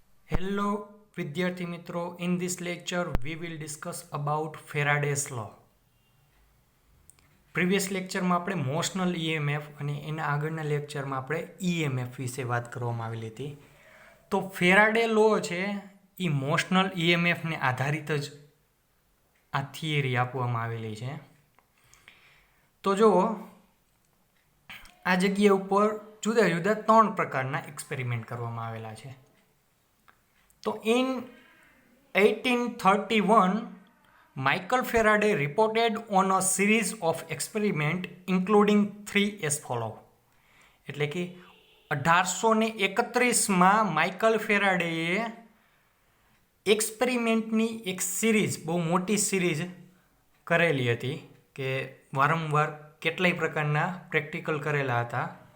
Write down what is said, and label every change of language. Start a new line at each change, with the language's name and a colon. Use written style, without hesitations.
English: Hello
Gujarati: વિદ્યાર્થી મિત્રો,
English: in this lecture we will discuss about Faraday's law.
Gujarati: Previous લેક્ચરમાં આપણે મોશનલ EMF અને એના આગળના લેક્ચરમાં આપણે EMF વિશે વાત કરવામાં આવેલી હતી. તો ફેરાડે લો છે એ મોશનલ EMFને આધારિત જ આ થિયરી આપવામાં આવેલી છે. તો જો આ જગ્યા ઉપર જુદા જુદા 3 પ્રકારના એક્સપેરિમેન્ટ કરવામાં આવેલા છે.
English: તો in 1831, Michael Faraday reported on a series of experiments including 3 as follow.
Gujarati: એટલે કે 1831માં માઇકલ ફેરાડેએ એક્સપેરિમેન્ટની એક સિરીઝ, બહુ મોટી સિરીઝ કરેલી હતી કે વારંવાર કેટલાય પ્રકારના પ્રેક્ટિકલ કરેલા હતા,